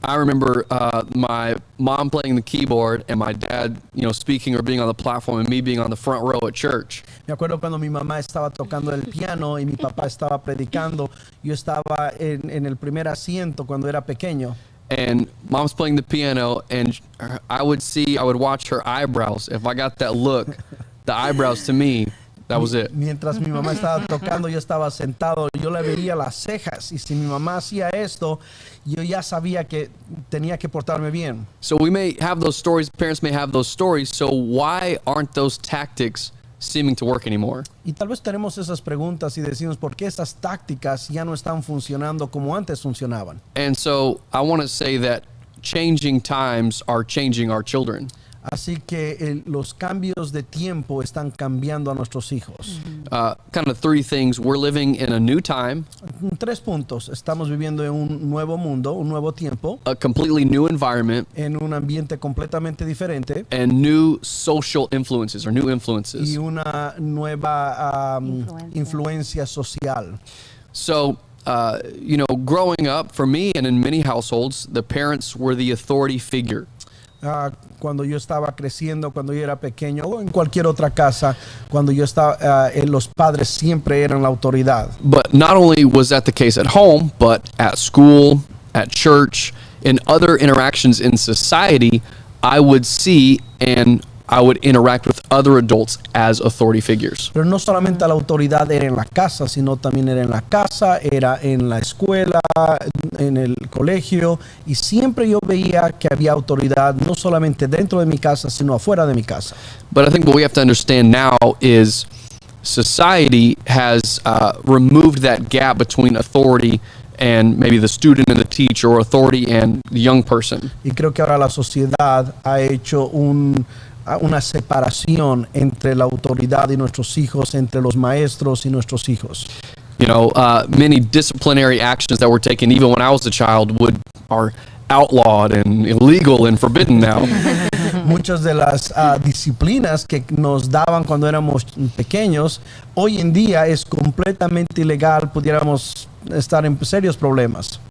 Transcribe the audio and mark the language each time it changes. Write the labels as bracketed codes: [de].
[en] I remember my mom playing the keyboard and my dad, speaking or being on the platform and me being on the front row at church. [es] Me acuerdo cuando mi mamá estaba tocando el piano y mi papá estaba predicando. Yo estaba en el primer asiento cuando era pequeño. [en] And mom's playing the piano and I would watch her eyebrows. If I got that look, the eyebrows to me, that was it. [es] Mientras mi mamá estaba tocando, yo estaba sentado, yo le veía las cejas. Y si mi mamá hacía esto, yo ya sabía que tenía que portarme bien. [en] So we may have those stories, parents may have those stories, so why aren't those tactics seeming to work anymore? [es] Y tal vez tenemos esas preguntas y decimos, ¿por qué esas tácticas ya no están funcionando como antes funcionaban? [en] And so I want to say that changing times are changing our children. [es] Así que los cambios de tiempo están cambiando a nuestros hijos. [en] Kind of three things. We're living in a new time, [es] 3 puntos. Estamos viviendo en un nuevo mundo, un nuevo tiempo, [en] a completely new environment, [es] en un ambiente completamente diferente [en] and new social influences or new [es] y [en] influences. [es] una nueva [en] Influencia. [es] influencia social. [en] So, growing up, for me and in many households, the parents were the authority figure. [es] Cuando yo estaba creciendo, cuando yo era pequeño o en cualquier otra casa, cuando yo estaba, los padres siempre eran la autoridad. [en] But not only was that the case at home, but at school, at church, in other interactions in society, I would see and I would interact with other adults as authority figures. [es] Pero no solamente la autoridad era en la casa, sino también era en la casa, era en la escuela, en el colegio, y siempre yo veía que había autoridad no solamente dentro de mi casa, sino afuera de mi casa. [en] But I think what we have to understand now is society has removed that gap between authority and maybe the student and the teacher, or authority and the young person. [es] Y creo que ahora la sociedad ha hecho una separación entre la autoridad y nuestros hijos, entre los maestros y nuestros hijos. [en] You know, many disciplinary actions that were taken even when I was a child are outlawed and illegal and forbidden now. [es] Muchas de las disciplinas que nos daban cuando éramos pequeños, hoy en día es completamente ilegal, pudiéramos estar en serios problemas.